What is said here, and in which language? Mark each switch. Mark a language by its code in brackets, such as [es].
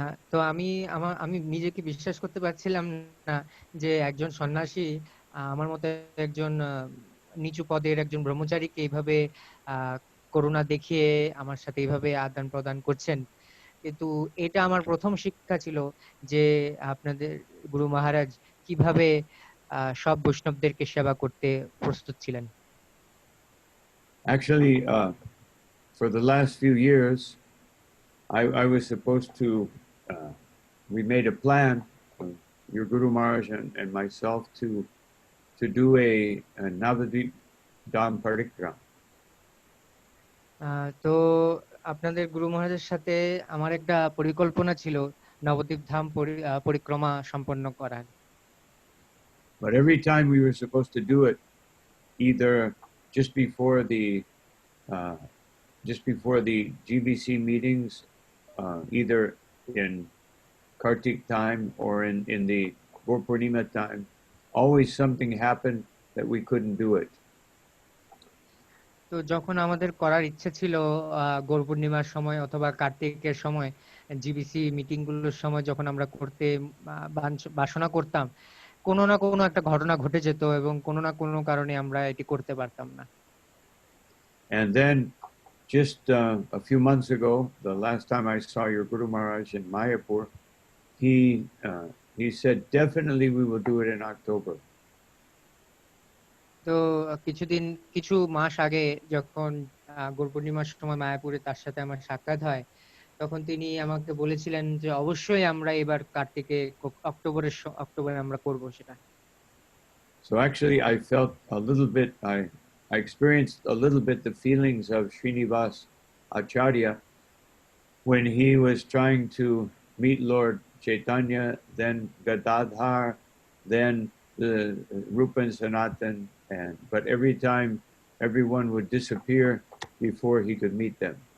[bn] তো আমি নিজেকে বিশ্বাস করতে পারছিলাম না যে একজন সন্ন্যাসী আমার মতো একজন নিচু পদের একজন ব্রহ্মচারীকে এইভাবে করুণা দেখিয়ে আমার সাথে এইভাবে আদান প্রদান করছেন। কিন্তু এটা আমার প্রথম শিক্ষা ছিল যে আপনাদের গুরু মহারাজ কিভাবে সব বৈষ্ণবদেরকে সেবা করতে প্রস্তুত ছিলেন। [en] Actually, for the last few years, I was supposed to, we made a plan, your Guru Maharaj and myself, to do a Navadvip Dham Parikrama. [bn] তো আপনাদের গুরু মহারাজের সাথে আমার একটা পরিকল্পনা ছিল নবদ্বীপ ধাম পরিক্রমা সম্পন্ন করার। [en] But every time we were supposed to do it, either just before the uh, just before the GBC meetings, either in Kartik time or in the Gurpurnima time, always something happened that we couldn't do it. [bn] তো যখন আমাদের করার ইচ্ছে ছিল গৌর পূর্ণিমার সময় অথবা কার্তিকের সময় জিবিসি মিটিং গুলোর সময় যখন আমরা করতে বাসনা করতাম, কোনো না কোনো একটা ঘটনা ঘটে যেত এবং কোনো না কোনো কারণে আমরা এটি করতে পারতাম না। [en] And then just a few months ago, the last time I saw your Guru Maharaj in Mayapur, he said, definitely we will do it in October. [bn] তো কিছু মাস আগে যখন গৌর পূর্ণিমার সময় মায়াপুরে তার সাথে আমার সাক্ষাৎ হয়, তখন তিনি আমাকে বলেছিলেন যে অবশ্যই আমরা এবার কার্তিকে অক্টোবরে আমরা করব সেটা। [en] So actually I felt a little bit, I experienced a little bit the feelings of Srinivas Acharya when he was trying to meet Lord Chaitanya, then Gadadhar, then the Rupa and Sanatan, but every time everyone would disappear before he could meet them.